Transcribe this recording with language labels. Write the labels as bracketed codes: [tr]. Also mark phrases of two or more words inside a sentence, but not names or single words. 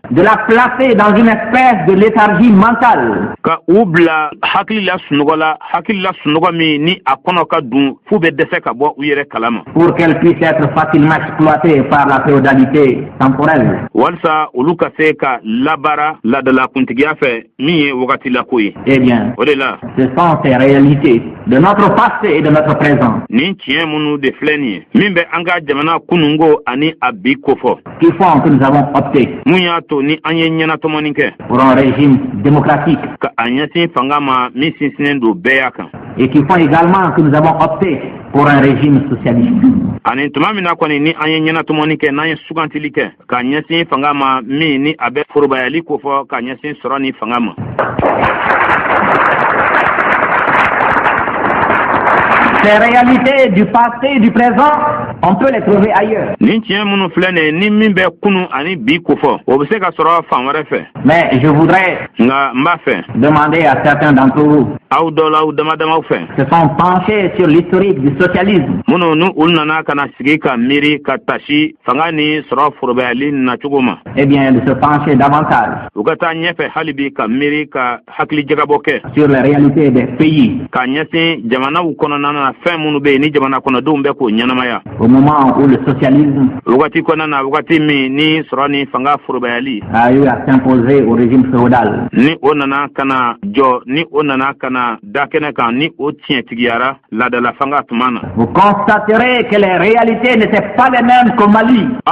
[fr] de la placer dans une espèce de léthargie mentale, [bm] ka u bila hakili la sunɔgɔ la hakili la sunɔgɔ min ni a kɔnɔ ka dun f'u bɛ dɛsɛ ka bɔ u yɛrɛ kalama [fr] pour qu'elle puisse être facilement exploitée par la féodalité temporelle. [bm] walisa olu ka se ka labaara ladala kuntigiya fɛ min ye wagati lako ye. [fr] Eh bien, [bm] O de la [fr] ce sont ces réalités de notre passé et de notre présent [bm] nin tiɲɛ minnu de filɛ nin ye min bɛ an ka jamana kununko ani a bi kofɔ [fr] qui font que nous avons opté [bm] mun y'a to ni an ye ɲɛnatɔmɔni kɛ [fr] pour un régime démocratique [bm] ka a ɲɛsin fanga ma min sinsinnen don bɛɛ y'a kan. [fr] et qui font également que nous avons opté pour un régime socialiste. [bm] Ani tuma min na kɔni ni an ye ɲɛnatɔmɔni kɛ n'an ye sugantili kɛ ka ɲɛsin fanga ma min ni a bɛ forobayali kofɔ ka ɲɛsin sɔrɔ ni fanga ma. [fr] Ces réalités du passé et du présent, on peut les trouver ailleurs. [bm] Nin tiɲɛ minnu filɛ nin ye ni min bɛ kunu ani bi kofɔ o bɛ se ka sɔrɔ fan wɛrɛ fɛ. [fr] Mais je voudrais [bm] Nka n b'a fɛ [fr] demander à certains d'entre vous [bm] aw dɔw la aw damadamaw fɛ [fr] qui se sont penchés sur l'historique du socialisme [bm] minnu ni olu nana ka na sigi ka miiri ka tasi fanga ni sɔrɔ forobayali nacogo ma. [fr] eh bien, de se pencher davantage [bm] U ka taa ɲɛfɛ hali bi ka miiri ka hakili jagabɔ kɛ [fr] sur les réalités des pays [bm] ka ɲɛsin jamanaw kɔnɔna na fɛn minnu bɛ yen ni jamana kɔnɔdenw bɛ k'o ɲɛnamaya. [fr] au au moment où le socialisme a eu à s'imposer au régime féodal. Vous constaterez que les réalités n'étaient pas les mêmes qu'au Mali.